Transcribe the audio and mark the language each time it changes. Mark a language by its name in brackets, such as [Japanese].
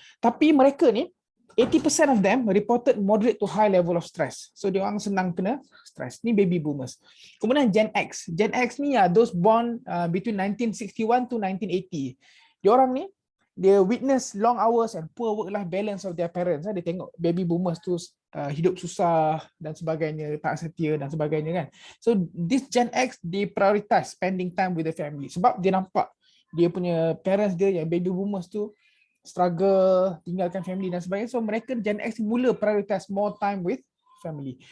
[Malay] Tapi mereka ni, [English] 80% of them reported moderate to high level of stress. [Malay] So dia orang senang kena stress. Ni baby boomers. Kemudian Gen X. [English] Gen X ni those born between 1961 to 1980. [Malay] Dia orang ni, dia [English] witness long hours and poor work-life balance of their parents. [Malay] Dia tengok baby boomers tu hidup susah dan sebagainya, tak setia dan sebagainya kan. [English] So this Gen X, they prioritize spending time with the family. [Malay] Sebab dia nampak dia punya parents dia yang baby boomers tu struggle, tinggalkan family dan sebagainya. [English] So mereka Gen X mula prioritize more time with family.